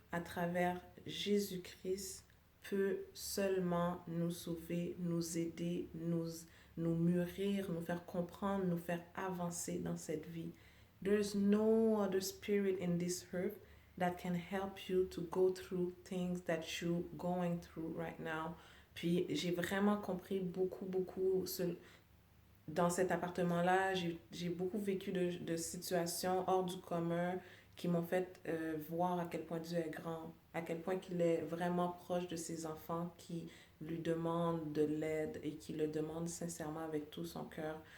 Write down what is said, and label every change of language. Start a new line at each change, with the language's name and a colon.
French: à travers Jésus-Christ peut seulement nous sauver, nous aider, nous mûrir, nous faire comprendre, nous faire avancer dans cette vie.
English: There's no other spirit in this earth that can help you to go through things that you're going through right now.
French: Puis j'ai vraiment compris beaucoup dans cet appartement-là. J'ai beaucoup vécu de situations hors du commun qui m'ont fait voir à quel point Dieu est grand, à quel point qu'il est vraiment proche de ses enfants qui lui demandent de l'aide et qui le demandent sincèrement avec tout son cœur.